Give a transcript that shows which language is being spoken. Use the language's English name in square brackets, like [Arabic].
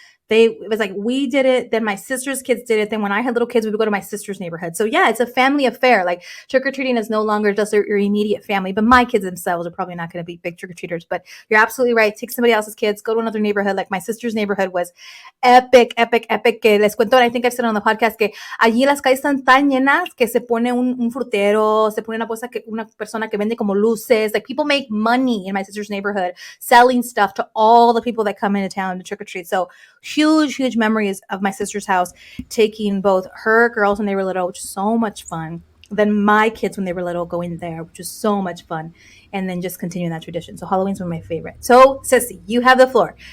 [English] It was like we did it, then my sister's kids did it. Then when I had little kids, we would go to my sister's neighborhood. So yeah, it's a family affair. Like trick or treating is no longer just your immediate family, but my kids themselves are probably not going to be big trick or treaters. But you're absolutely right. Take somebody else's kids, go to another neighborhood. Like my sister's neighborhood was epic, epic, epic. [Spanish] Que les cuento, [English] I think I've said on the podcast [Spanish] que allí las calles están tan llenas que se pone un frutero, se pone una persona que vende como luces. [English] Like people make money in my sister's neighborhood selling stuff to all the people that come into town to trick or treat. So huge memories of my sister's house, taking both her girls when they were little, which is so much fun. Then my kids when they were little going there, which was so much fun. And then just continuing that tradition. So Halloween's one of my favorites. So Sissy, you have the floor.